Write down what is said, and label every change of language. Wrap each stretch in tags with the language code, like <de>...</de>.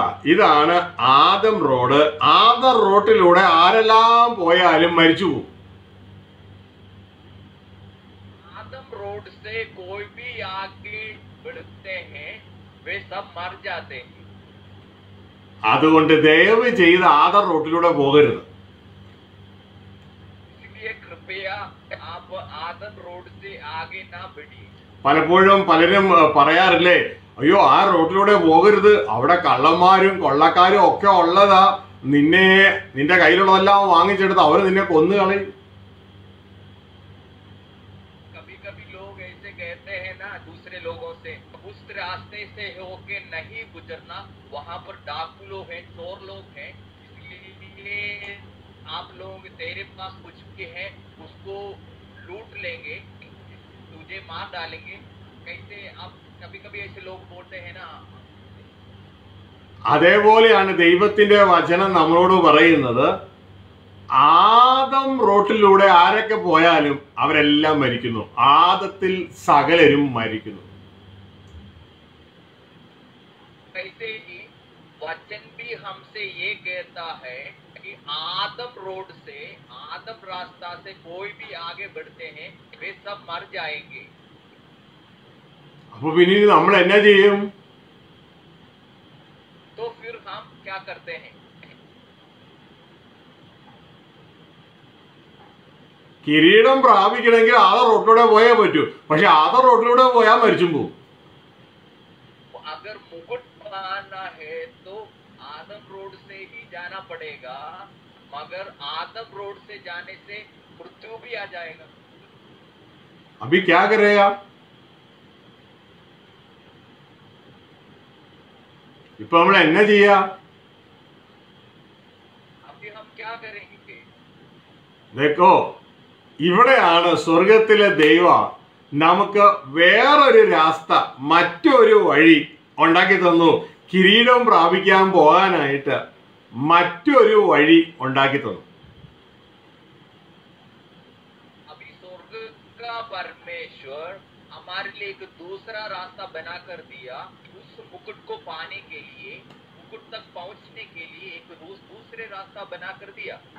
<ml>ഇതാണ് ആദം റോഡ്. ആദം റോഡിലൂടെ ആരെല്ലാം പോയാലും മരിച്ചു പോകും.</ml> <hi>आदम रोड से कोई भी आगे बढ़ते हैं वे सब मर जाते हैं।</hi> <ml>അതുകൊണ്ട് ദയവ് ചെയ്ത് ആദം റോഡിലൂടെ പോകരുത്.</ml> <hi>इसलिए कृपया आप आदम रोड से आगे ना बढ़िए।</hi> <ml>പലപ്പോഴും പലരും പറയാറില്ലേ, അയ്യോ ആ റോഡിലൂടെ പോകരുത്, അവിടെ കള്ളന്മാരും കൊള്ളക്കാരും ഒക്കെ ഉള്ളതാ, നിന്റെ കയ്യിലുള്ളതെല്ലാം വാങ്ങിച്ചെടുത്ത് അവർ നിന്നെ കൊന്നു കളയും.</ml> <hi>कभी कभी लोग ऐसे कहते हैं ना दूसरे लोगों से, उस रास्ते से होके नहीं गुजरना, वहां पर डाकू लोग हैं, चोर लोग हैं, इसलिए आप लोग, तेरे पास कुछ भी है उसको लूट लेंगे, तुझे मार डालेंगे। कैसे आप कभी कभी ऐसे लोग बोलते हैं ना।</hi> <ml>അതേപോലെയാണ് ദൈവത്തിന്റെ വചനം നമ്മളോട് പറയുന്നത്. ആദം റോട്ടിലൂടെ ആരൊക്കെ പോയാലും അവരെല്ലാം മരിക്കുന്നു. ആദത്തിൽ സകലരും മരിക്കുന്നു.</ml> <hi>कैसे ही वचन भी हमसे ये कहता है कि आदम रोड से, आदम रास्ता से कोई भी आगे बढ़ते हैं वे सब मर जाएंगे।</hi> <ml>അപ്പൊ പിന്നീട് നമ്മൾ എന്നാ ചെയ്യും?</ml> <hi>तो फिर हम क्या करते हैं?</hi> <ml>കിരീടം പ്രാപിക്കണമെങ്കിൽ ആദം റോട്ടിലൂടെ പോയേ പറ്റൂ. പക്ഷെ ആദം റോട്ടിലൂടെ പോയാൽ മരിച്ചും പോകും.</ml> <hi>अगर मुकुट पाना है तो आदम रोड से ही जाना पड़ेगा, मगर आदम रोड से जाने से मृत्यु भी आ जाएगा। अभी क्या करेगा?</hi> <ml>ഇപ്പൊ നമ്മൾ എന്നാ ചെയ്യാ?</ml> <hi>अभी हम क्या करेंगे? देखो,</hi> <ml>ഇവിടെയാണ് സ്വർഗത്തിലെ ദൈവം നമുക്ക് വേറൊരു രാസ്ത, മറ്റൊരു വഴി ഉണ്ടാക്കി തന്നു. കിരീടം പ്രാപിക്കാൻ പോകാനായിട്ട് മറ്റൊരു വഴി ഉണ്ടാക്കി തന്നു.</ml> <hi>अभी स्वर्ग का परमेश्वर हमारे लिए एक दूसरा रास्ता बना कर दिया। उस मुकुट को पाने के लिए, मुकुट तक पहुंचने के लिए एक दूसरे रास्ता बना कर दिया।</hi>